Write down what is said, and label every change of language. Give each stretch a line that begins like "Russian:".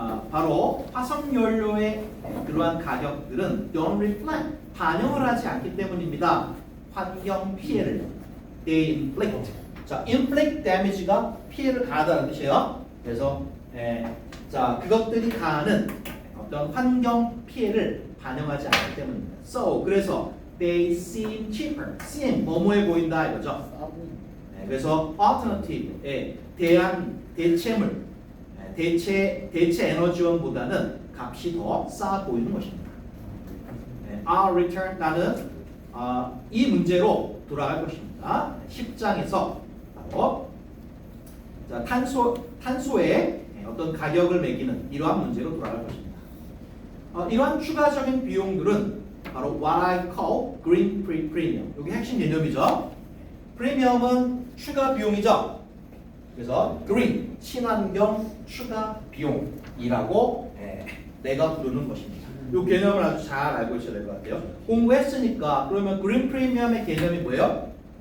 Korean: 바로 화석 연료의 그러한 가격들은
English: don't reflect,
Korean: 반영을 하지 않기 때문입니다. 환경 피해를
English: they inflict.
Korean: 자, inflict damage가 피해를 가하다는 뜻이에요. 그래서 자, 그것들이 가하는 어떤 환경 피해를 반영하지 않기 때문입니다.
English: So,
Korean: 그래서
English: they seem cheaper.
Korean: seem 뭐뭐해 보인다 이거죠. 그래서 alternative, 대체물, 대체 에너지원보다는 값이 더 싸 보이는 것입니다.
English: Our return,
Korean: 나는 이 문제로 돌아갈 것입니다. 10장에서 바로 자, 탄소의 어떤 가격을 매기는 이러한 문제로 돌아갈 것입니다. 이러한 추가적인 비용들은 바로
English: what I call green premium.
Korean: 이게 핵심 개념이죠. 프리미엄은 추가 비용이죠. 그래서 green, 친환경 추가 비용이라고 내가 부르는 것입니다. 이 개념을 아주 잘 알고 있어야 될 것 같아요. 공부했으니까 그러면 green premium의 개념이 뭐예요?